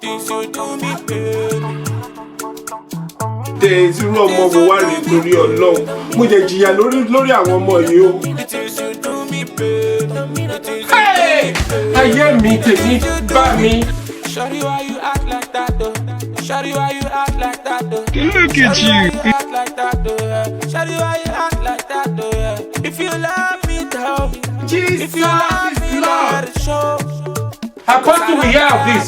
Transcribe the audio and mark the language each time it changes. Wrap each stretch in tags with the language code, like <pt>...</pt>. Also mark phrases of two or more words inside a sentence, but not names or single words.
<en>you do me, baby.</en> <yo>Days irú ọmọ wo wá rèé torí Ọlọ́run mo jẹ jìyà lórí àwọn ọmọ yìí o. Ayé mi tèmi bá mi.</yo> <en>Shawty, why you act like that though? Shawty, why you act like that though? Look at you. Act like that though, yeah. Shawty, why you act like that though, yeah. If you love me, tell me. Jesus If you love me, is let Lord. it show. Apostle, we hear of this.</en>